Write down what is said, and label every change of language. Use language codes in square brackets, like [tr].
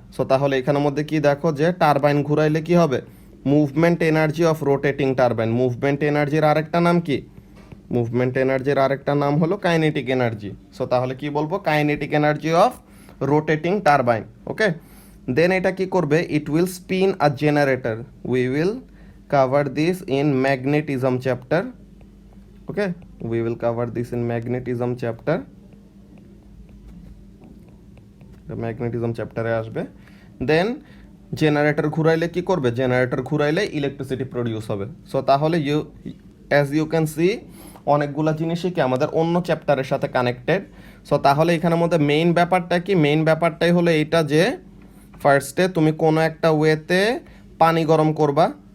[bn] So তাহলে এখানের মধ্যে কি দেখো, যে টারবাইন ঘুরাইলে কি হবে, movement energy of rotating turbine. Movement এনার্জির আরেকটা নাম কি, মুভমেন্ট এনার্জির আরেকটা নাম হলো কাইনেটিক এনার্জি। সো তাহলে কি বলবো, kinetic energy of rotating turbine. ওকে, দেন এটা কি করবে, [en] It will spin a generator. We will cover this in magnetism chapter. Okay, we will cover this in magnetism chapter. The magnetism chapter [bn] এ আসবে। দেন generator ঘুরাইলে কি করবে, generator ঘুরাইলে electricity produce হবে। So তাহলে [en] as you can see [bn] অনেকগুলো জিনিসই কি আমাদের অন্য চ্যাপ্টারের সাথে কানেক্টেড। সো তাহলে এখানের মধ্যে মেইন ব্যাপারটা কি, মেইন ব্যাপারটাই হলো এইটা, যে ফার্স্টে তুমি কোনো একটা ওয়েতে পানি গরম করবা।